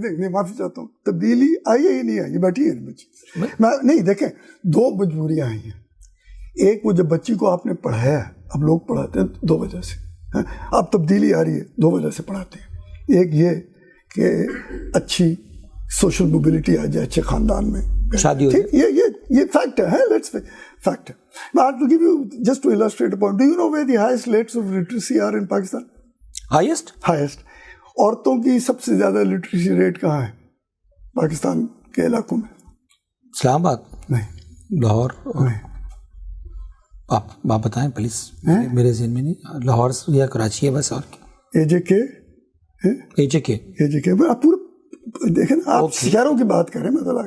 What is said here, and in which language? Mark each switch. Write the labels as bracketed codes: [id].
[ur] معافی چاہتا ہوں, تبدیلی آئی ہے, یہ نہیں آئی, یہ بیٹھی ہے بچی. نہیں دیکھیں, 2 مجبوریاں آئی ہیں. ایک وہ جب بچی کو آپ نے پڑھایا, اب لوگ پڑھاتے ہیں 2 وجہ سے, اب تبدیلی آ رہی ہے 2 وجہ سے پڑھاتے ہیں. ایک یہ کہ اچھی سوشل موبلٹی آ جائے, اچھے خاندان میں شادی ہو جائے, یہ فیکٹ ہے, لیٹس فیکٹ ہے. [en] I will give you just to illustrate a point. Do you know where the highest rates of literacy are in Pakistan? highest. [ur] عورتوں کی سب سے زیادہ لٹریسی ریٹ کہاں ہے پاکستان کے علاقوں میں؟ اسلام آباد نہیں, لاہور نہیں. آپ بتائیں پلیز, میرے ذہن میں نہیں. لاہور یا کراچی ہے بس, اور اے جے کے آپ پورے دیکھیں نا, آپ شہروں کی بات کریں, مطلب